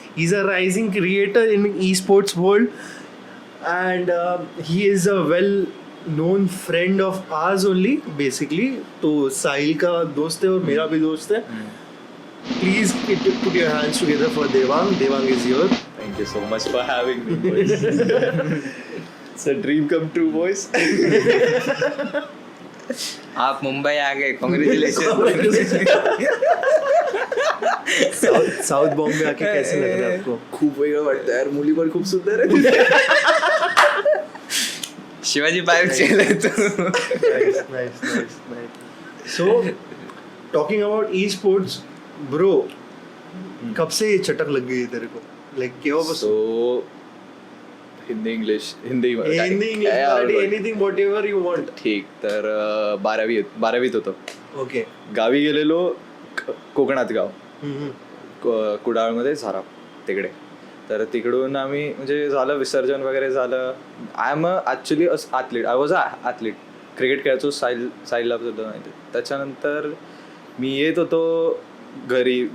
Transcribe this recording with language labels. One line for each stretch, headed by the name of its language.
English: He is a rising creator in esports world and he is a well known friend of ours only basically.
Hindi: तो साहिल का दोस्त है और मेरा भी दोस्त है.
English: Please put your hands together for Devang. Devang is here. Thank you so much for having me, boys. It's a dream come true, boys.
Hindi: आप मुंबई आ गए. कांग्रेचुलेशन. साउथ बॉम्बे आके कैसे लग रहा है आपको?
Marathi: खूप वेगळं वाटतं यार. मुली पण खूप सुंदर आहे.
Hindi: शिवाजी पार्क चले तो.
English: Nice. So, talking about e-sports, bro,
Hindi: कब से ये चटक लग गई है तेरे को? Like क्या बस? So, Hindi English
English: anything whatever you want.
Marathi: ठीक. तर 12वीत होतो.
English: Okay.
Marathi: गावी गेलेलो कोकणात गाव कुडाळमध्ये झारा तिकडे. तर तिकडून आम्ही म्हणजे झालं विसर्जन वगैरे झालं.
English: I am actually athlete. I was a athlete.
Marathi: Cricket खेळायचो साईडला सुद्धा माहिती. त्याच्यानंतर मी येत होतो घरी.